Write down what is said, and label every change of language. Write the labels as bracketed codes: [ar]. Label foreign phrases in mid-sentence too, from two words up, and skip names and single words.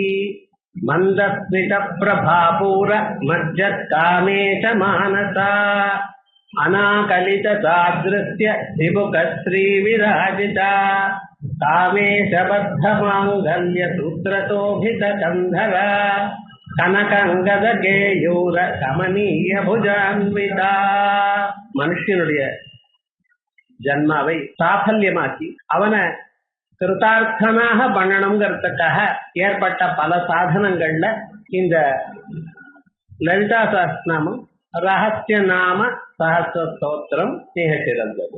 [sa] मन्दस्मितप्रभापूर मज्जत्कामेश मानसा अनाकलितसादृश्य विमुखश्रीविराजिता कामेशबद्धमाङ्गल्यसूत्रशोभितकन्धरा कनकङ्गदकेयूर कमनीय भुजान्विता। [ta] மனுஷனுடைய ஜன்மாவை சாஃபல்யமாக்கி அவனை கிருதார்த்தனாக பண்ணணுங்கிறதுக்காக ஏற்பட்ட பல சாதனங்கள்ல இந்த லலிதா சஹஸ்ரநாமம் ரகசிய நாம சஹஸ்ர ஸ்தோத்திரம் மிக சிறந்தது.